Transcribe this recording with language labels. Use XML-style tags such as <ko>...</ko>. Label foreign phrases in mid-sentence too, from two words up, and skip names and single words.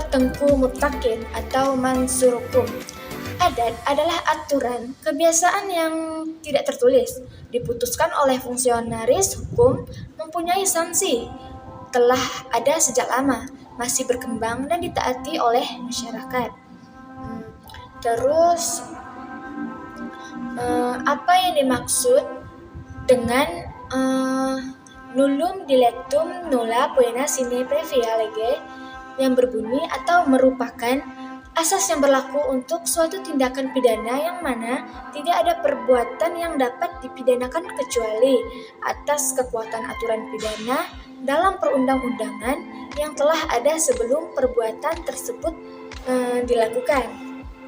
<id>Tengku Mutakin atau Mansur Hukum. Adat adalah aturan kebiasaan yang tidak tertulis, diputuskan oleh fungsionaris hukum, mempunyai sanksi, telah ada sejak lama, masih berkembang dan ditaati oleh masyarakat. Terus, apa yang dimaksud dengan</id> <la>nullum dilectum nulla poena sine previa lege,</la> <id>yang berbunyi atau merupakan asas yang berlaku untuk suatu tindakan pidana yang mana tidak ada perbuatan yang dapat dipidanakan kecuali atas kekuatan aturan pidana dalam perundang-undangan yang telah ada sebelum perbuatan tersebut dilakukan.</id>